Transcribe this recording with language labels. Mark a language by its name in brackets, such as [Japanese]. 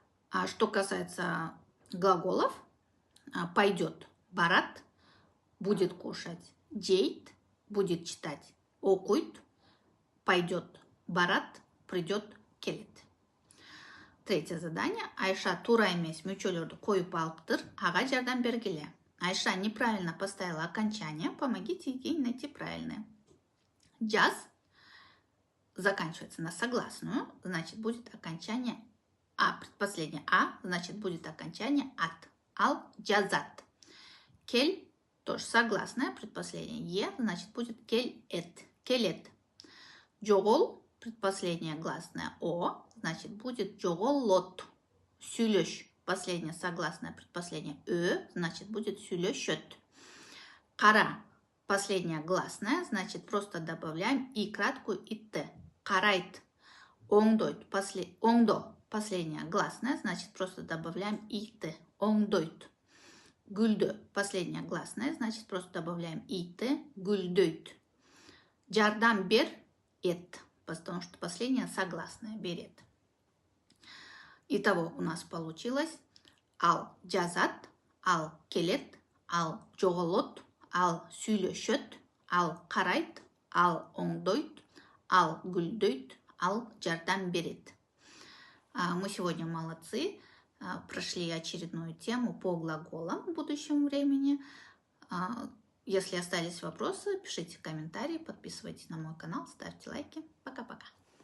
[Russian] А что касается глаголов, пойдет [Kyrgyz] барат, [Russian] будет кушать [Kyrgyz] жейт, [Russian] будет читать [Kyrgyz] окуйт, [Russian] пойдет барат, придет [Kyrgyz] келет. [Russian] Третье задание. [Kyrgyz] Айша тура эмес мөчөлөрдү коюп алыптыр, ага жардам бергиле. [Russian] Айша неправильно поставила окончание, помогите ей найти правильное. Жаз заканчивается на согласную, значит будет окончание а, предпоследнее а, значит будет окончание от. [Kyrgyz] Ал жазат. [Russian] Кель тоже согласное, предпоследнее е, значит будет [Kyrgyz] келет. Келет. [Russian] Жогол, предпоследнее гласное о, значит будет [Kyrgyz] жоголот. [Russian] Сүйлөш, последнее согласное, предпоследнее значит будет [Kyrgyz] сүйлөшөт. [Russian] Кара, последнее гласное, значит просто добавляем и краткую и т. [Kyrgyz] Карайт. Оңдойт, оңдо, [Russian] последнее гласное, значит просто добавляем и т. [Kyrgyz] Оңдойт. Гүлдө, [Russian] последнее гласное, значит просто добавляем и т. [Kyrgyz] Гүлдөйт. Жардам бер эт, [Russian] потому что последнее согласное [Kyrgyz] берет. [Russian] Итого у нас получилось [Kyrgyz] ал жазат, ал келет, ал жоголот, ал сүйлөшөт, ал карайт, ал оңдойт, ал гүлдөйт, ал жардам берет. [Russian] Мы сегодня молодцы, прошли очередную тему по глаголам в будущем времени. Если остались вопросы, пишите комментарии, подписывайтесь на мой канал, ставьте лайки. Пока-пока.